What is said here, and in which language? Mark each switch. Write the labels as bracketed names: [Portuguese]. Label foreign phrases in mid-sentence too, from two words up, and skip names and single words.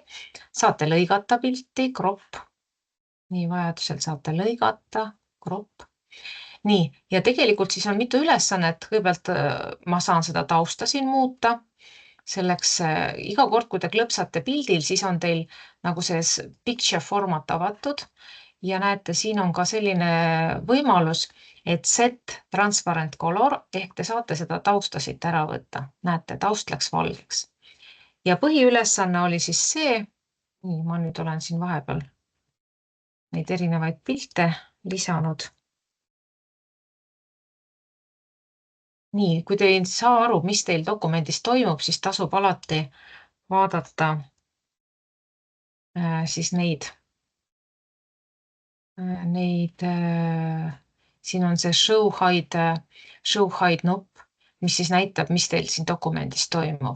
[Estonian] Saate lõigata pilti, crop. Nii, vajadusel saate lõigata, crop. Nii, ja tegelikult siis on mitu ülesannet. Kõigepealt ma saan seda tausta siin muuta. Selleks iga kord, kui te klõpsate pildil, siis on teil nagu see [English] picture format [Estonian] avatud. Ja näete, siin on ka selline võimalus, et [English] set transparent color, [Estonian] ehk te saate seda tausta siit ära võtta. Näete, taust läks valgeks. ja põhiülesanne oli siis see, nii, ma nüüd olen siin vahepeal neid erinevaid pilte lisanud. Nii, kui te ei saa aru, mis teil dokumendis toimub, siis tasub alati vaadata siis neid, siin on see [English] show hide [Estonian] nupp, mis siis näitab, mis teil siin dokumendis toimub.